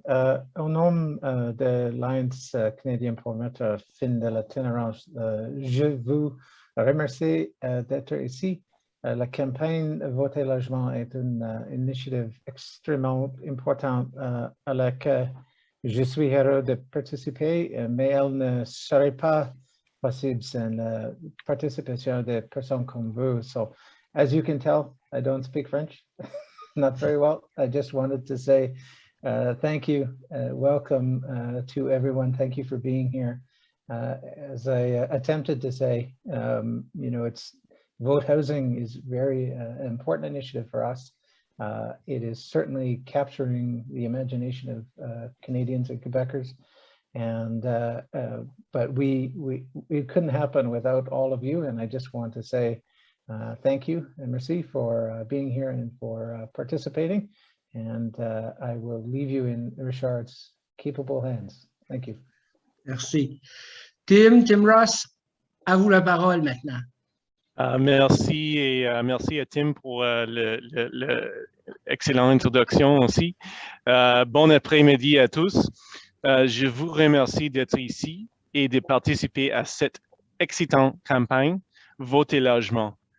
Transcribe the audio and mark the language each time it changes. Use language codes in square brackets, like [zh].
[fr] Au nom de l'Alliance canadienne pour mettre fin de l'itinérance, je vous remercie d'être ici. La campagne Voter Logement est une initiative extrêmement importante à laquelle je suis heureux de participer, mais elle ne serait pas possible sans la participation de personnes comme vous. [en] So, as you can tell, I don't speak French. Not very well. I just wanted to say thank you, welcome to everyone. Thank you for being here. As I attempted to say, you know, vote housing is very important initiative for us. It is certainly capturing the imagination of Canadians and Quebecers, and but it couldn't happen without all of you. And I just want to say thank you and merci for being here and for participating. And I will leave you in Richard's capable hands. Thank you. [fr] Merci. Tim Ross, à vous la parole maintenant. Merci et merci à Tim pour l'excellente introduction aussi. Bon après-midi à tous. Je vous remercie d'être ici et de participer à cette excitante campagne Voter Logement.